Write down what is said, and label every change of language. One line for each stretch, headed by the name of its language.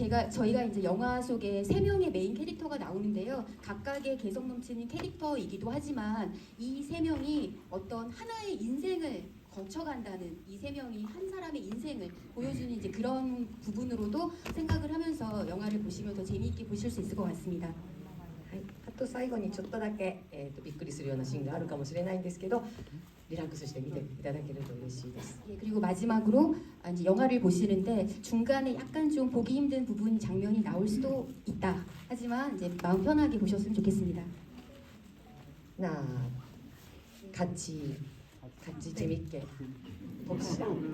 Korean: 저희가 이제 영화 속에 3명의 메인 캐릭터가 나오는데요. 각각의 개성 넘치는 캐릭터이기도 하지만 이 3명이 어떤 하나의 인생을 거쳐간다는, 이 3명이 한 사람의 인생을 보여주는 이제 그런 부분으로도 생각을 하면서 영화를 보시면 더 재미있게 보실 수 있을 것 같습니다.
Japanese: はい、あと最後にちょっとだけ、びっくりするようなシーンがあるかもしれないんですけど、リラックスして見ていただけると嬉しいです。
Korean: 예, 그리고 마지막으로 이제 영화를 보시는데 중간에 약간 좀 보기 힘든 부분 장면이 나올 수도 있다. 하지만 이제 마음 편하게 보셨으면 좋겠습니다. 나 같이 재밌게 봅시다.